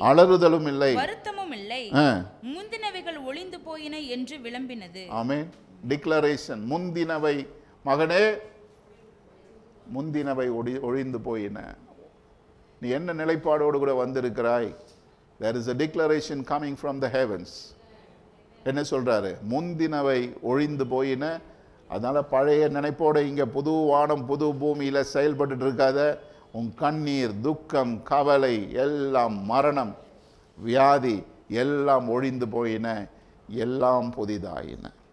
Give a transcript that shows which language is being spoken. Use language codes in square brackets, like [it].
[ta] அலறுதலும் இல்லை, வருத்தமும் இல்லை, முந்தினவைகள் ஒளிந்து போயின என்று விளம்பினது. ஆமென். டிக்ளரேஷன், முந்தினவை மகனே, முந்தினவை ஒழிந்து போயின. நீ என்ன நிலைப்பாடோடு கூட வந்திருக்கிறாய்? [en] There is a declaration coming from the heavens. [ta] என்ன சொல்றாரு? முந்தினவை ஒழிந்து போயின. அதனால பழைய நினைப்போட இங்க புது வானம் புது பூமியில செயல்பட்டு இருக்காத. உன் கண்ணீர், துக்கம், கவலை எல்லாம், மரணம், வியாதி எல்லாம் ஒழிந்து போயின, எல்லாம் புதிதாயின.